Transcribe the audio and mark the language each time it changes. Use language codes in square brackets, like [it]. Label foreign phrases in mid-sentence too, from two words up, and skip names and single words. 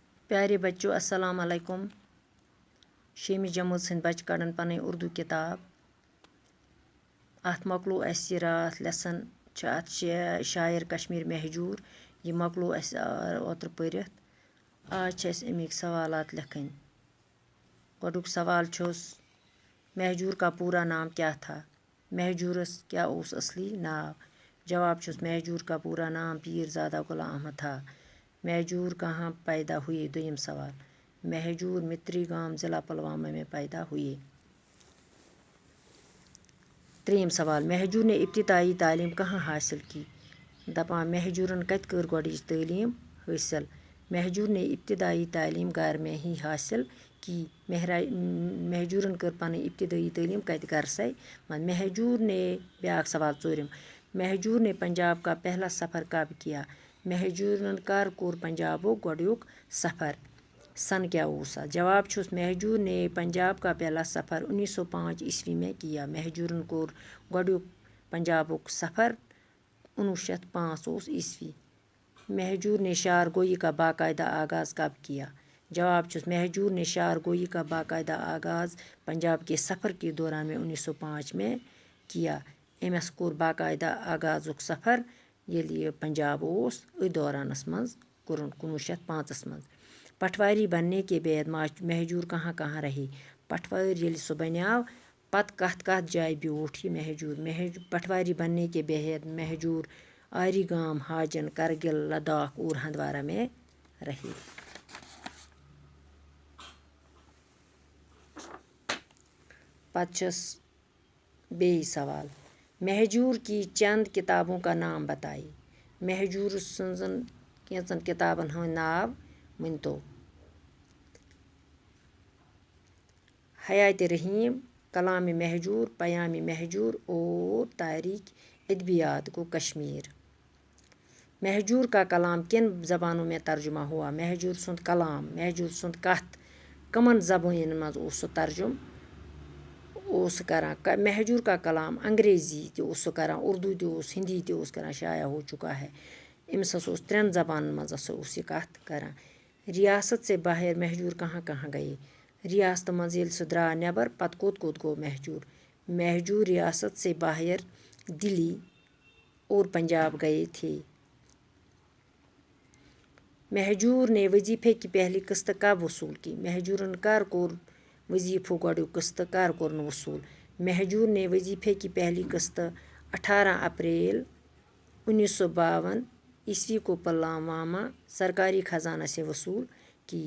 [ur] پیارے بچوں [ar] السلام علیکم. [ks] شیمہِ جمٲژ ہٕنٛدۍ بچہٕ کڑان پنٕنۍ اردو کِتاب. اَتھ مۄکلو اَسہِ راتھ لیسن چھِ اَتھ شاعر کشمیٖر مہجوٗر. یہِ مۄکلو اَسہِ اوترٕ پٔرِتھ. آز چھِ اَسہِ اَمِکۍ سوالات لیکھٕنۍ. گۄڈُک سوال چھُس [ur] مہجوٗر کا پوٗرا نام کیا تھا؟ [ks] مہجوٗرس کیٛاہ اوس اصلی ناو؟ جواب چھُس [ur] مہجوٗر کا پوٗرا نام پیٖر زادہ غلام احمد تھا. مہجور کہاں پیدا ہوئے؟ [ks] دویم سوال. [ur] مہجور متری گام ضلع پلوامہ میں پیدا ہوئے. [ks] تریم سوال. [ur] مہجور نے ابتدائی تعلیم کہاں حاصل کی؟ [ks] دپان مہجورن کتہِ کٔر گۄڈٕنِچ تعلیٖم حٲصِل؟ [ur] مہجور نے ابتدائی تعلیم گھر میں ہی حاصل کی. [ks] مہجورن کٔر پنٕنۍ ابتدائی تعلیٖم کتہِ گھرسے منٛز. مہجور نے بیٛاکھ سوال ژوٗرِم. [ur] مہجور نے پنجاب کا پہلا سفر کب کیا؟ [ks] مہجورن کر کوٚر پنجابُک گۄڈنیُک سفر؟ سن کیا اوس اَتھ؟ جواب چھُس [ur] مہجور نے پنجاب کا پہلا سفر 1905 عیسوی میں کیا. [ks] مہجورن کوٚر گۄڈنیُک پنجابُک سفر 1905 اوس عیسوی. [ur] مہجور نے شعر گوئی کا باقاعدہ آغاز کب کیا؟ [ks] جواب چھُس [ur] مہجور نے شعر گوئی کا باقاعدہ آغاز پنجاب کے سفر کے دوران میں 1905 میں کیا. [ks] أمِس کوٚر باقاعدہ آغازُک سفر ییٚلہِ یہِ پنجاب اوس أتھۍ دورانس منٛز کوٚرُن 1905 منٛز. [ur] پٹواری بننے کے بعد مہجور کہاں کہاں رہے؟ [ks] پٹوٲرۍ ییٚلہِ سُہ بنیٛاو پتہٕ کتھ کتھ جایہِ بیوٗٹھ یہِ مہجور؟ [ur] پٹواری بننے کے بعد مہجور آری گام حاجن کرگل لداخ اور ہندوارہ میں رہے. [ks] پتہٕ چھُس بیٚیہِ سوال. [ur] مہجور کی چند کتابوں کا نام بتائیے. [ks] مہجور سٕنٛزن کینٛژن کتابن ہٕنٛدۍ ناو ؤنۍتو. حیاتِ رحیٖم، کلامِ مہجور، پیامِ مہجور اور تاریخ ادبیات گو کشمیر. [ur] مہجور کا کلام کن زبانوں میں ترجمہ ہوا؟ [ks] مہجور سُنٛد کلام، مہجور سُنٛد کتھ کمن زبانن منٛز اوس سُہ ترجُم اوس سُہ کران؟ [ur] مہجور کا کلام [ks] انگریزی تہِ اوس سُہ کران، اردو تہِ اوس، ہندی تہِ اوس کران. [ur] شایع ہو چکا ہے. [ks] أمِس ہسا اوس 3 زبانن منٛز ہسا اوس یہِ کتھ کران. [ur] ریاست سے باہر مہجور کہاں کہاں گئے؟ [ks] ریاستہٕ منٛز ییٚلہِ سُہ درٛاو نٮ۪بر پتہٕ کوٚت کوٚت گوٚو مہجور؟ [ur] مہجور ریاست سے باہر دلی اور پنجاب گئے تھے. مہجور نے وظیفے کی پہلی قسط کب وصول کی؟ [ks] مہجورن کر کوٚر وظیفُک گۄڈنیُک قسط کر کوٚرن وصول؟ [ur] مہجور نے وظیفے کی پہلی قسط 18 اپریل 1952 عیسوی کو پلوامہ سرکاری خزانہ سے وصول کی.